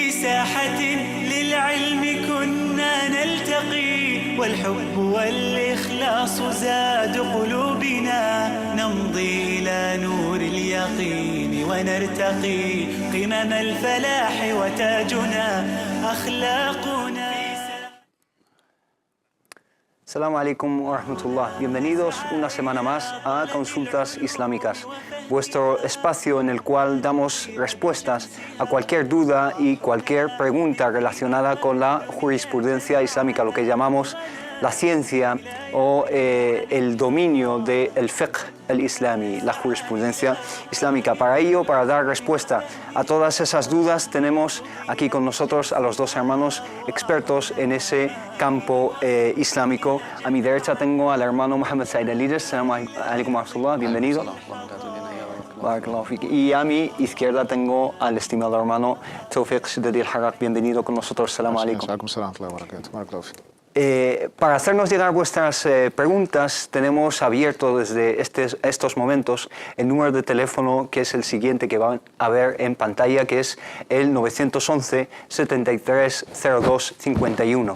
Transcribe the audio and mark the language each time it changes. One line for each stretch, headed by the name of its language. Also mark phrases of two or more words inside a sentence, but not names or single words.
Arabic: ساحة للعلم كنا نلتقي والحب والإخلاص زاد قلوبنا نمضي إلى نور اليقين ونرتقي قمم الفلاح وتاجنا أخلاقنا. السلام عليكم ورحمة الله.
Spanish: Bienvenidos una semana más a Consultas Islámicas, vuestro espacio en el cual damos respuestas a cualquier duda y cualquier pregunta relacionada con la jurisprudencia islámica, lo que llamamos la ciencia o el dominio del
Arabic: الفقه الإسلامي,
Spanish: la jurisprudencia islámica. Para ello, para dar respuesta a todas esas dudas, tenemos aquí con nosotros a los dos hermanos expertos en ese campo islámico. A mi derecha tengo al hermano Mohammed Said Alides.
Arabic: السلام عليكم ورحمة الله,
Spanish: bienvenido. Y a mi izquierda tengo al estimado hermano Tawfiq Shidadi al-Harraq, bienvenido con nosotros.
Arabic: السلام عليكم.
Spanish: Para hacernos llegar vuestras preguntas, tenemos abierto desde estos momentos el número de teléfono, que es el siguiente que van a ver en pantalla, que es el 911 73 02 51.